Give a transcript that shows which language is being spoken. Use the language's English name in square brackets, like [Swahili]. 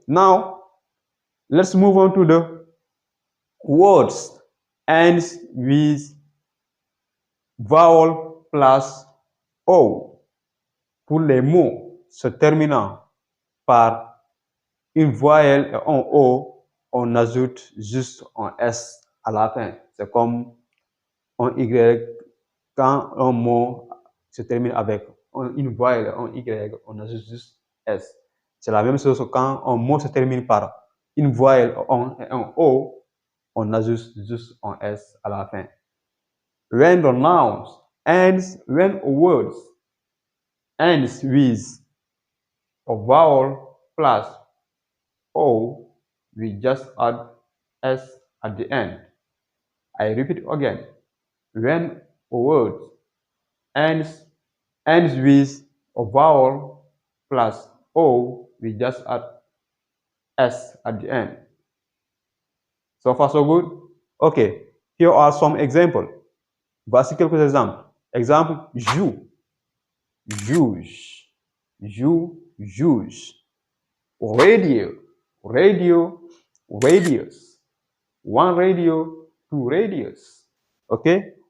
[English] Now, let's move on to the words ends with vowel plus O. [French] Pour les mots se terminant par une voyelle et un O, on ajoute juste un S à la fin. C'est comme un Y. Quand un mot se termine avec une voyelle et un Y, on ajoute juste S. C'est la même chose quand un mot se termine par une voyelle et un O, on ajoute juste un S à la fin. [English] When the nouns ends, when a word ends with a vowel plus O, we just add S at the end. I repeat again. When a word ends with a vowel plus O, we just add S at the end. So far, so good? Okay, here are some examples. [French] Voici quelques exemples. Exemple, joue. Juge. Joue, juge. Radio. [English] Radio, radius. One radio, 2 radius. Okay?